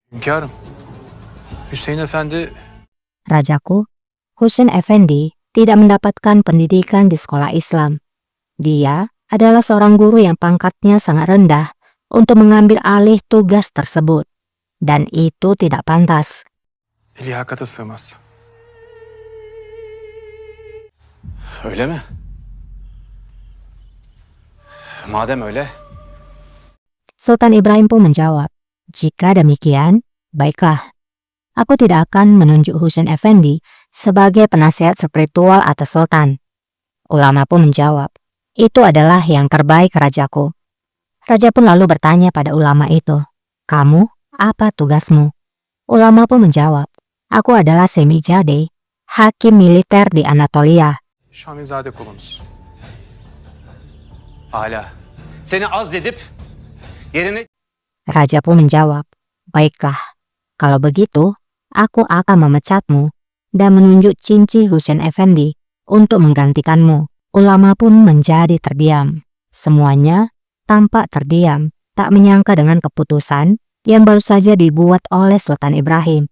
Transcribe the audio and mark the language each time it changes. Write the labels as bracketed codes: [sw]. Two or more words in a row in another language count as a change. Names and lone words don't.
[tr] Hünkârım, Hüseyin Efendi [id] Rajaku, Husain Effendi tidak mendapatkan pendidikan di sekolah Islam. Dia adalah seorang guru yang pangkatnya sangat rendah untuk mengambil alih tugas tersebut. Dan itu tidak pantas. [tr] liyakata sığmaz. Öyle mi? Madem öyle, [id] Sultan Ibrahim pun menjawab, jika demikian, baiklah. Aku tidak akan menunjuk Husain Effendi sebagai penasihat spiritual atas Sultan. Ulama pun menjawab, itu adalah yang terbaik rajaku. Raja pun lalu bertanya pada ulama itu, kamu apa tugasmu? Ulama pun menjawab, aku adalah Semijade, hakim militer di Anatolia. [tr] Şamilzade kulunuz. Âlâ. Seni azledip yerine [id] Raja pun menjawab, baiklah, kalau begitu, aku akan memecatmu dan menunjuk Cinci Husain Effendi untuk menggantikanmu. Ulama pun menjadi terdiam. Semuanya tampak terdiam, tak menyangka dengan keputusan yang baru saja dibuat oleh Sultan Ibrahim.